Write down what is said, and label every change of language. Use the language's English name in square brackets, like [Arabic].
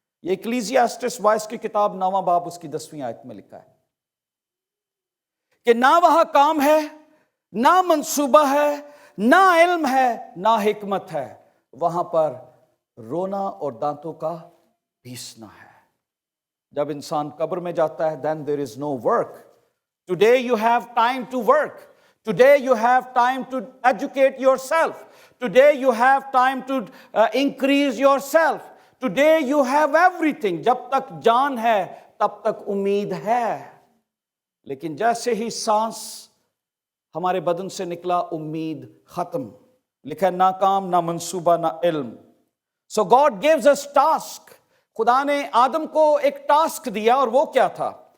[Urdu] یہ اکلیزیاسٹس وائس کی کتاب 9واں باب اس کی 10ویں آیت میں لکھا ہے کہ نہ وہاں کام ہے، نہ منصوبہ ہے، نہ علم ہے، نہ حکمت ہے. وہاں پر رونا اور دانتوں کا پیسنا ہے. جب انسان قبر میں جاتا ہے [English] then there is no work. Today you have time to work. Today you have time to educate yourself. Today you have time to increase yourself. Today you have everything. [Urdu] جب تک جان ہے تب تک امید ہے، لیکن جیسے ہی سانس ہمارے بدن سے نکلا امید ختم. لکھا ہے نہ کام، نہ منصوبہ، نہ علم. [English] So God gives us task. [Urdu] خدا نے آدم کو ایک ٹاسک دیا اور وہ کیا تھا؟